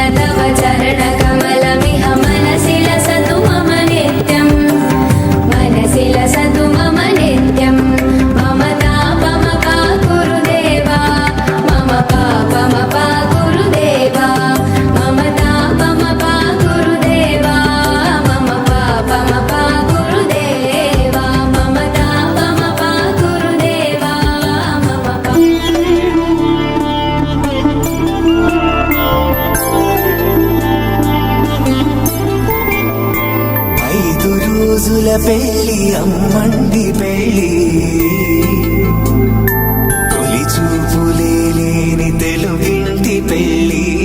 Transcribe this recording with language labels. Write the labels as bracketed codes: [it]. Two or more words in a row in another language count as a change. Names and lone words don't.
[sa] तव चरणकमलमिह मनसि लसतु मम नित्यम् मनसि लसतु मम नित्यम् मम तापम पा गुरुदेवा मम पापम पा गुरुदेवा मम तापम पा गुरुदेवा मम पापम पा गुरुदेवा मम तापम पा गुरुदेवा मम [te] ఐదు రోజుల పెళ్లి అమ్మండి పెళ్లి తొలి చూపులే లేని తెలుగింటి పెళ్లి